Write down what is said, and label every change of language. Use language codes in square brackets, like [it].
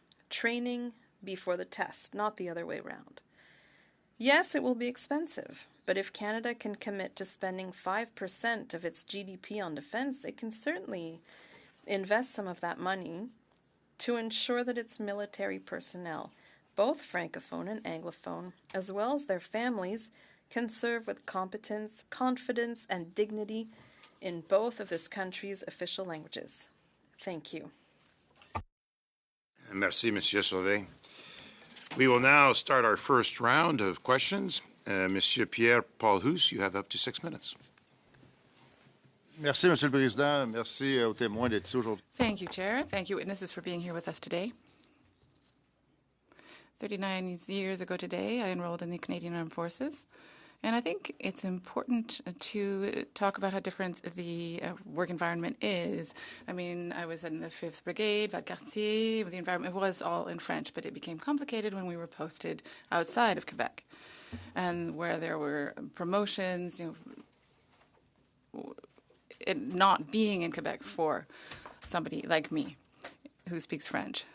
[en] Training before the test, not the other way around. Yes, it will be expensive, but if Canada can commit to spending 5% of its GDP on defense, it can certainly invest some of that money to ensure that its military personnel, both Francophone and Anglophone, as well as their families, can serve with competence, confidence, and dignity in both of this country's official languages. Thank you. [fr] Merci, Monsieur Sauvé. [en] We will now start our first round of questions. Monsieur Pierre-Paul Housse, you have up to 6 minutes. [fr] Merci, Monsieur le Président. Merci aux témoins d'être ici aujourd'hui. [en] Thank you, Chair. Thank you, witnesses, for being here with us today. 39 years ago today, I enrolled in the Canadian Armed Forces. And I think it's important to talk about how different the work environment is. I mean, I was in the 5th Brigade, Valcartier. The environment was all in French, but it became complicated when we were posted outside of Quebec, and where there were promotions, it not being in Quebec for somebody like me who speaks French.